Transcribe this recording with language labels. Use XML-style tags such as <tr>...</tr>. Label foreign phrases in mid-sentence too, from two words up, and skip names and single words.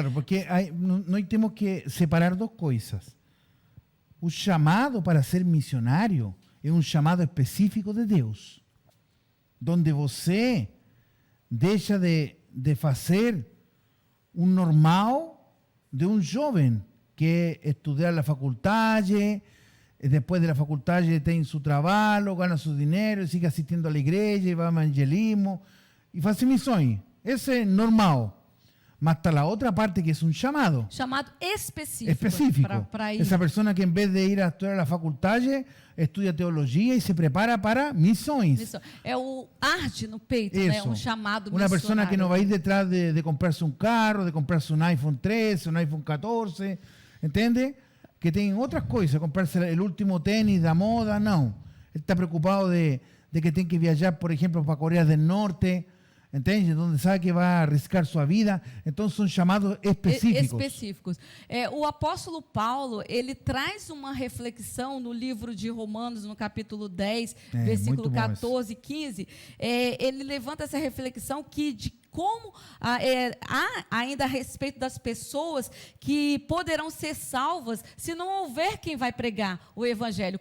<pt>Claro, porque nós temos que separar duas coisas. O chamado para ser missionário é um chamado específico de Deus, onde você deixa de fazer um normal de</pt> <es>un joven que estudia la facultad, después de la facultad tiene su trabajo, gana su dinero, sigue asistiendo a la iglesia, va a evangelismo y hace misión. Ese es normal. Mas está la otra parte que es un llamado.</es> <pt>Chamado específico. Específico. Para ir.</pt> <es>Esa persona que en vez de ir a estudiar a la facultad, estudia teología y se prepara para misiones.</es> <pt>É o arde no peito, né?</pt> <es>Eso.</es> <pt>Um chamado</pt> <es>Una persona</es> <pt>missionário.</pt> <es>que no va a ir detrás de comprarse un carro, de comprarse un iPhone 13, un iPhone 14, ¿entiende? Que tienen otras cosas, comprarse el último tenis de moda, no. Él está preocupado de que tiene que viajar, por ejemplo, para Corea del Norte, ¿entiende? Donde sabe que va a arriesgar su vida. Entonces son llamados específicos. Específicos.</es> <pt>O apóstolo Paulo, ele traz uma reflexão no livro de Romanos, no capítulo 10, versículo 14 e 15. Ele levanta essa reflexão de como há ainda a respeito das pessoas que poderão ser salvas se não houver quem vai pregar o evangelho.</pt>